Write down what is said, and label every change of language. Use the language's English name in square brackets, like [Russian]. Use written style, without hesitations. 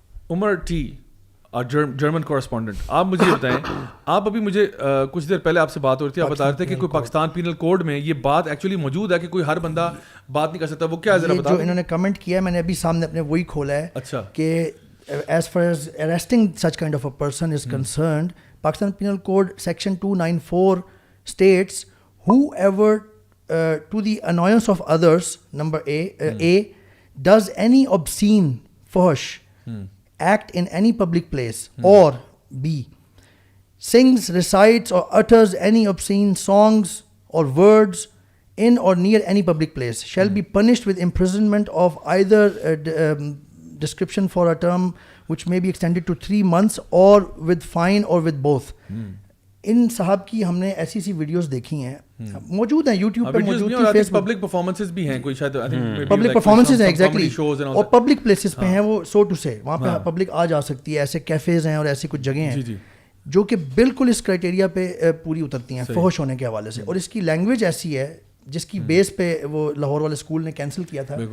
[Urdu] Umar T, [English] our German correspondent, [Urdu] آپ مجھے بتائیں, آپ ابھی مجھے کچھ دیر پہلے آپ سے بات ہو رہی تھی, آپ بتا رہے تھے کہ کوئی پاکستان پینل کوڈ میں یہ بات ایکچولی موجود ہے کہ کوئی ہر بندہ بات نہیں کر سکتا. وہ کیا ہے ذرا بتا. جو انہوں نے کمنٹ کیا ہے میں نے ابھی سامنے اپنے وہی کھولا ہے. اچھا. [English] کہ as far as arresting such kind of a person is concerned, Pakistan Penal Code Section 294 states whoever to the annoyance of others, number A, does any obscene, fuhsh act in any public place, or B, sings, recites or utters any obscene songs or words in or near any public place shall be punished with imprisonment of either description for a term which may be extended to 3 months or with fine or with both. [Urdu] ان صاحب کی ہم نے ایسی سی videos دیکھی ہیں, موجود ہیں YouTube پہ, موجود ہیں فیس بک, پبلک پرفارمنسز بھی ہیں, کوئی شاید پبلک پرفارمنسز ہیں ایگزیکٹلی, اور پبلک پلیسز پہ ہیں وہ, سو ٹو سے وہاں پہ پبلک آ جا سکتی ہے. ایسے کیفیز ہیں اور ایسی کچھ جگہیں ہیں جو کہ بالکل اس کرائٹیریا پہ پوری اترتی ہیں فحش ہونے کے حوالے سے, اور اس کی لینگویج ایسی ہے جس کی بیس پہ وہ لاہور والے اسکول نے کینسل کیا تھا.